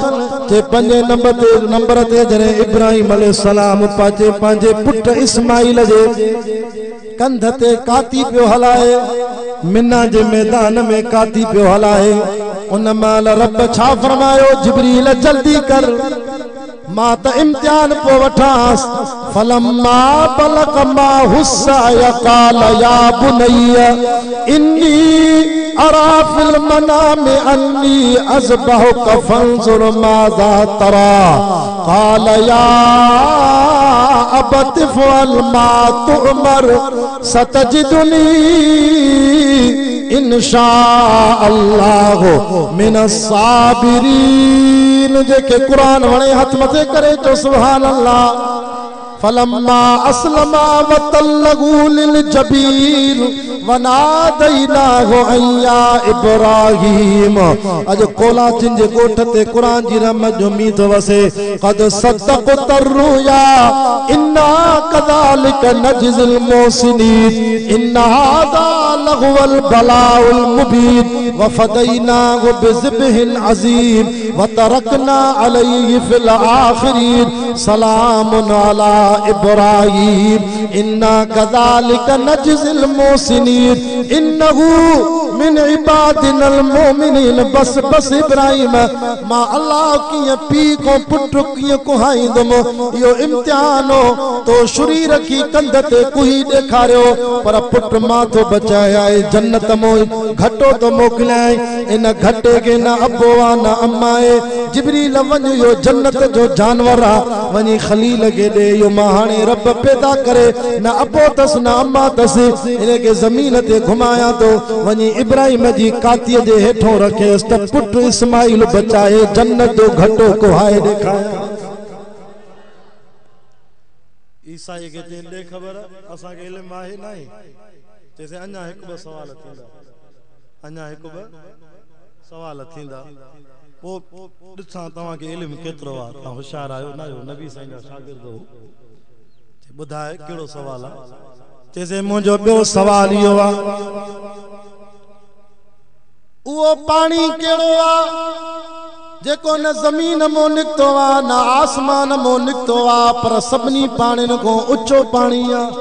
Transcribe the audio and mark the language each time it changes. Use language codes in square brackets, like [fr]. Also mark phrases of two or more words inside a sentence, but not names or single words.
[sd] जे पंजे नंबर ते जॾहिं इब्राहिम अलैहिस्सलाम पंहिंजे पुट इस्माइल जे कंध ते काती पियो हलाए मिना जे मैदान में काती पियो हलाए उन महिल रब छा फरमायो जिब्रील जल्दी कर मां त इम्तिहान पो वठांस। [ar] فلما بلغ معه السعي قال يا بني إني أرى في المنام أني أذبحك فانظر ماذا ترى. قال يا أبت افعل ما تؤمر ستجدني إن شاء الله من الصابرين. [sd] जेके कुरान वणे हथ मथे करे चो [ar] سبحان الله. فلما أسلما وتله للجبين وناديناه أن يا إبراهيم. [sd] अज कोलाचिन जे गोठ ते कुरान जी रहमत जो मीत वसे। [ar] قد صدقت الرؤيا إنا كذلك نجزي المحسنين إن هذا لهو البلاء المبين وفديناه بذبح عظيم وتركنا عليه في الآخرين سلام على إبراهيم إنا كذلك نجزي المحسنين إنه من عبادنا المؤمنين. [sd] बस इब्राहिम मां अल्लाह कीअं पी को पुट कीअं कुहाईंदुमि इहो इम्तिहान हो। तो शुरी रखी कंध ते कुही ॾेखारियो पर पुट मां थो बचाया जन्नत मों घटो तो मोकिलियाई। इन घटे के न अबो आ न अम्मा आहे। जिब्रील वञ यो जन्नत जो जानवर आ वञी खलील के ॾे यो मां हाणे रब पैदा करे न अबो तस न अम्मा तस इन के ज़मीन ते घुमाया तो वञी इब्राहिम जी कातीअ जे हेठों रखेस त पुट इस्माइल बचाए जन्नत जो घटो कोहाए ॾेखारिया। ईसाई के दे खबर असा के इल्म आहे नहीं जैसे अन्या एक ब सवाल थींदा अन्या एक ब सवाल थींदा पो ॾिसां तव्हां के इल्म केतिरो आहे तव्हां होशियार आहियो न आहियो नबी साईं जा शागिर्द हो ॿुधाए कहिड़ो सवाल आहे जैसे मुंहिंजो ॿियो सवाल इहो आहे उहो पाणी कहिड़ो आहे जेको न ज़मीन मां निकितो आहे न आसमान मां निकितो आहे पर सभिनी पाणियुनि खां ऊचो पाणी आहे।